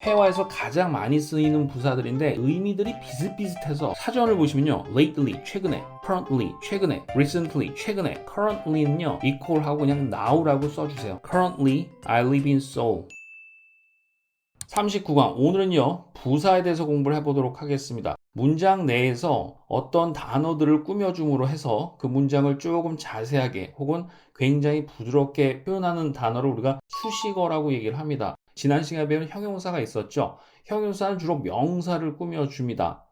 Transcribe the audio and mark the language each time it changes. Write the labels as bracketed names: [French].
[Korean] 회화에서 가장 많이 쓰이는 부사들인데 의미들이 비슷비슷해서 사전을 보시면요. lately, 최근에, currently, 최근에, recently, 최근에, currently는요. equal하고 그냥 now라고 써주세요. [English] Currently, I live in Seoul. [Korean] 39강. 오늘은요, 부사에 대해서 공부를 해보도록 하겠습니다. 문장 내에서 어떤 단어들을 꾸며줌으로 해서 그 문장을 조금 자세하게 혹은 굉장히 부드럽게 표현하는 단어를 우리가 수식어라고 얘기를 합니다. 지난 시간에 배운 형용사가 있었죠. 형용사는 주로 명사를 꾸며줍니다.